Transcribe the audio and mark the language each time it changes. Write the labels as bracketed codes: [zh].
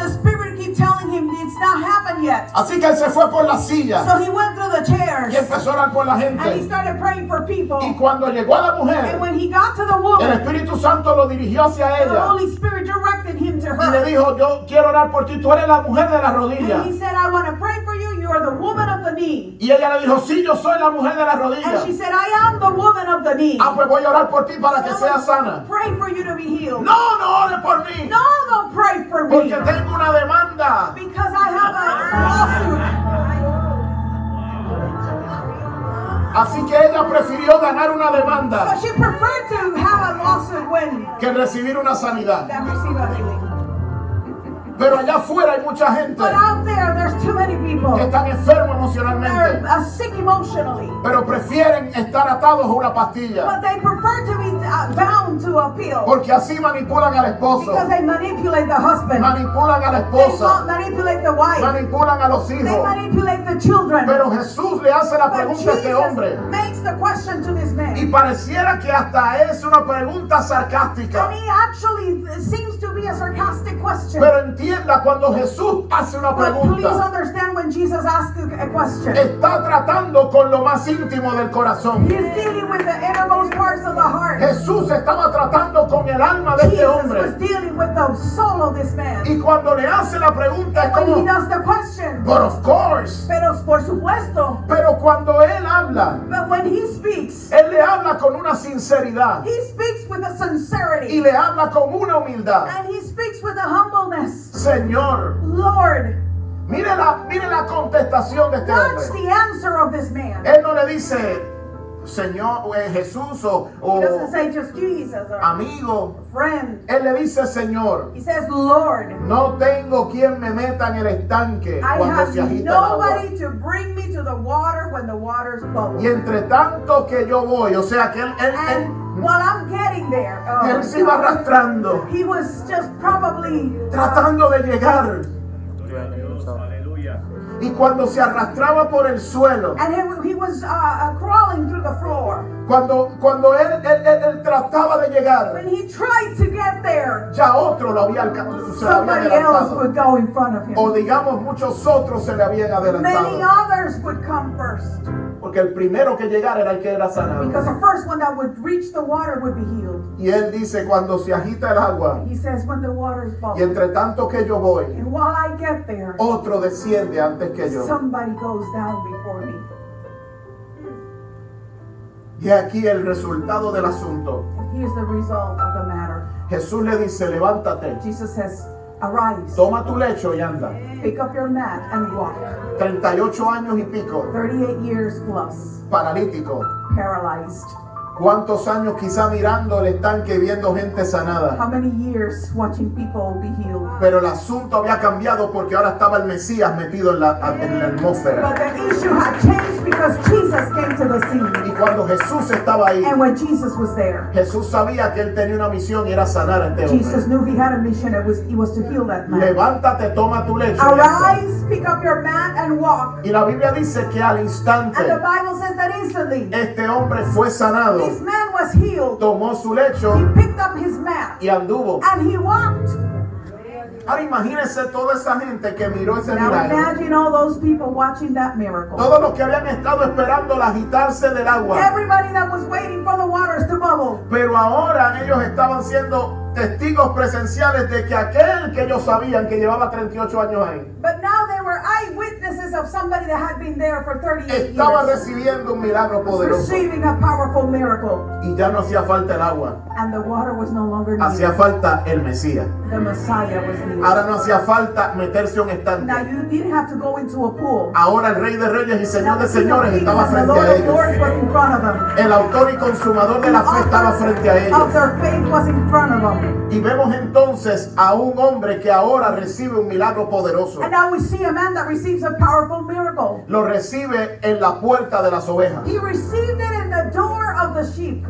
[en] But the Spirit keep telling him it's not happened yet. [es] Así que él se fue por la silla [en] So he went through the chairs [es] y empezó a orar por la [en] and he [es] gente. [en] started praying for people. [es] Y cuando llegó a la [en] And [es] mujer, [en] when he got to the [es] el [en] woman, [es] Espíritu Santo lo dirigió hacia [en] the [es] ella [en] Holy Spirit directed him to [es] y le [en] her. [es] dijo, yo quiero orar por ti, tú eres la mujer de la rodilla. [en] And he said, I want to pray for you. You are the woman of the knee. [es] Y ella le dijo, sí, yo soy la mujer de la rodilla. [en] And she said, I am the woman of the knee. [es] Ah, pues voy a orar por ti para que [en] So [es] seas sana. [en] pray for you to be healed. [es] No, no ore por mí, [en] No, don't pray for me. [es] porque tengo una demanda. [en] Because I have a lawsuit. [es] Así que ella prefirió ganar una [en] So [es] demanda [en] she preferred to have a lawsuit when [es] que recibir una sanidad. [en] than receive a healing. [es] Pero allá afuera hay mucha gente [en] But out there, there's too many people. [es] que están enfermos [en] They're [es] emocionalmente, [en] sick emotionally. [es] pero prefieren estar atados a una pastilla, [en] But they prefer to be bound to a pill. [es] porque así manipulan al esposo, [en] Because they manipulate the husband. [es] manipulan a la [en] They [es] esposa, [en] manipulate the wife. [es] manipulan a los [en] They [es] hijos. [en] manipulate the children. [es] Pero Jesús le hace la [en] But [es] pregunta a este hombre, [en] Jesus makes the question to this [es] y [en] man. [es] pareciera que hasta es una pregunta sarcástica. [en] And he actually seems to be a sarcastic question. [es] Pero entienda, cuando Jesús hace una [en] But please [es] pregunta, [en] understand when Jesus asks a question. [es] está tratando con lo más íntimo del corazón. [en] He's dealing with the innermost parts of the heart. [es] Jesús estaba tratando con el alma de este [en] Jesus was [es] hombre. [en] dealing with the soul of this man. [es] Y cuando le hace la pregunta es [en] And when he [es] como, [en] does the question, but of course. [es] pero por supuesto, Pero cuando él habla, [en] but when he speaks, [es] él le habla con una sinceridad [en] he speaks with a [es] y [en] sincerity. [es] le habla con una humildad. [en] And he speaks with a humbleness. [es] Señor, [en] Lord, [es] mire la contestación de este [en] watch [es] hombre. [en] the answer of this man. [es] Él no le dice, Señor, Jesús [en] He doesn't [es] o [en] say just Jesus or [es] amigo. [en] friend. [es] Él le dice, Señor, [en] He says, Lord, [es] no tengo quien me meta en el estanque [en] I [es] cuando [en] have [es] se agita el agua. [en] nobody to bring me to the water when the waters bubble. [es] Y entre tanto que yo voy, o sea que [en] And while I'm getting there, [es] él se iba arrastrando, [en] he was just probably [es] tratando de llegar. Y cuando se arrastraba por el suelo, [en] and he was crawling through the floor. [es] cuando él trataba de llegar, [en] When he tried to get there, [es] ya otro lo había se le había [en] somebody else [es] adelantado. [en] would go in front of him. [es] O digamos, muchos otros se le habían [en] Many [es] adelantado. [en] others would come first. [es] Porque el primero que llegara era el que era sanado. [en] Because the first one that would reach the water would be healed. [es] Y él dice, cuando se agita el agua, [en] He says, when the water is [es] y [en] bubbling, [es] entre tanto que yo voy, [en] and while I get there, [es] otro desciende antes que yo. [en] somebody goes down before me. [es] Y aquí el resultado del asunto. [en] And here's the result of the matter. [es] Jesús le dice, levántate, [en] Jesus says, arise, [es] toma tu lecho y anda. [en] pick up your mat and walk. [es] 38 años y pico, [en] 38 years plus, [es] paralítico. [en] paralyzed. [es] ¿Cuántos años quizá mirando el estanque viendo gente sanada? [en] How many years watching people be healed? [es] Pero el asunto había cambiado porque ahora estaba el Mesías metido en la atmósfera. [en] But the issue had changed because Jesus came to the [es] Y [en] scene. [es] cuando Jesús estaba ahí, [en] And when Jesus was there, [es] Jesús sabía que él tenía una misión y era sanar a este [en] Jesus [es] hombre. [en] knew he had a mission. He was to heal that man. [es] Levántate, toma tu lecho. y anda. [en] Arise, pick up your mat and walk. [es] Y la Biblia dice que al instante [en] And the Bible says that instantly, [es] este hombre fue sanado, [en] this man was healed. [es] tomó su lecho [en] He picked up his mat [es] y anduvo. [en] and he walked. [es] Ahora imagínense toda esa gente que miró ese [en] Now [es] milagro. [en] imagine all those people watching that miracle. [es] Todos los que habían estado esperando el agitarse del agua. [en] Everybody that was waiting for the waters to bubble. [es] Pero ahora ellos estaban siendo testigos presenciales de que aquel que ellos sabían que llevaba 38 años ahí, [en] But now they were eyewitnesses of somebody that had been there for 38 [es] estaba [en] years. [es] recibiendo un milagro poderoso. [en] Receiving a powerful miracle. [es] Y ya no hacía falta el agua, [en] And the water was no longer [es] hacía [en] needed. [es] falta el Mesías. [en] The Messiah was needed. [es] Ahora no hacía falta meterse a un [en] Now [es] estanque. [en] you didn't have to go into a pool. [es] Ahora el Rey de Reyes y [en] Now [es] Señor [en] the [es] de [en] King of [es] Señores [en] Kings [es] estaba [en] and the [es] frente [en] Lord [es] a [en] of [es] ellos. [en] Lords was in front of them. [es] El autor y consumador de la fe estaba frente a [en] Of [es] ellos. [en] their faith was in front of them. [es] Y vemos entonces a un hombre que ahora recibe un milagro poderoso. [en] And now we see a man that receives a powerful miracle. [es] Lo recibe en la puerta de las ovejas. [en] He received it in the door of the sheep.